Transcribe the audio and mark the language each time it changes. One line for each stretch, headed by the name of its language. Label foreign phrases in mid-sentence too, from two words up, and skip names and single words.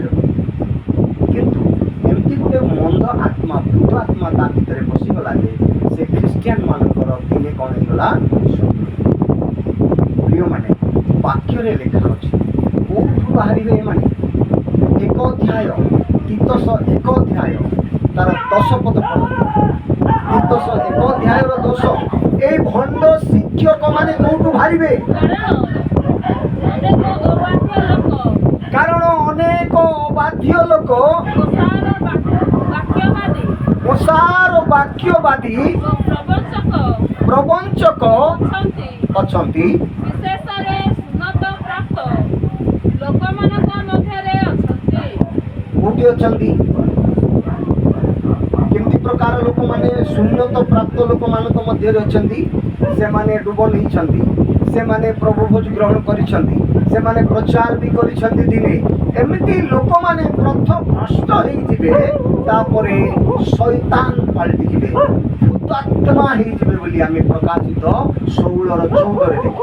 Odia: କିନ୍ତୁ ଏମିତି ଗୋଟେ ମନ୍ଦ ଆତ୍ମା, ଭୂତ ଆତ୍ମା ତା ଭିତରେ ପଶିଗଲା ଯେ ସେ ଖ୍ରୀଷ୍ଟିଆନ ମାନଙ୍କର ଦିନେ କ'ଣ ହେଇଗଲା? ପ୍ରିୟମାନେ, ବାକ୍ୟରେ ଲେଖା ଅଛି, କୋଉଠୁ ବାହାରିବେ ଏମାନେ? 1 ଅଧ୍ୟାୟ, ତିତସ 1 ଅଧ୍ୟାୟ ତାର 10 ପଦ ପଢ଼ନ୍ତୁ। ତିତସ 1 ଅଧ୍ୟାୟର 10, ଏଇ ଭଣ୍ଡ ଶିକ୍ଷକ ମାନେ କୋଉଠୁ ବାହାରିବେ? କାରଣ ଅନେକ ଅବାଧ୍ୟ ଲୋକ ଓସାର ବାକ୍ୟବାଦୀ ପ୍ରବଞ୍ଚକ ଅଛନ୍ତି, କୋଟି ଅଛନ୍ତି? କେମିତି ପ୍ରକାର ଲୋକମାନେ ଶୂନ୍ୟତ ପ୍ରାପ୍ତ ଲୋକମାନଙ୍କ ମଧ୍ୟରେ ଅଛନ୍ତି, ସେମାନେ ଡୁବ ନେଇଛନ୍ତି, ସେମାନେ ପ୍ରଭୁ ଭୋଜ ଗ୍ରହଣ କରିଛନ୍ତି, ସେମାନେ ପ୍ରଚାର ବି କରିଛନ୍ତି ଦିନେ। ଏମିତି ଲୋକମାନେ ପ୍ରଥମ ଭ୍ରଷ୍ଟ ହେଇଯିବେ, ତାପରେ ଶୈତାନ ପାଲଟିଯିବେ, ଭୂତାତ୍ମା ହେଇଯିବେ ବୋଲି ଆମେ ପ୍ରକାଶିତ 16:14 ଦେଖୁ।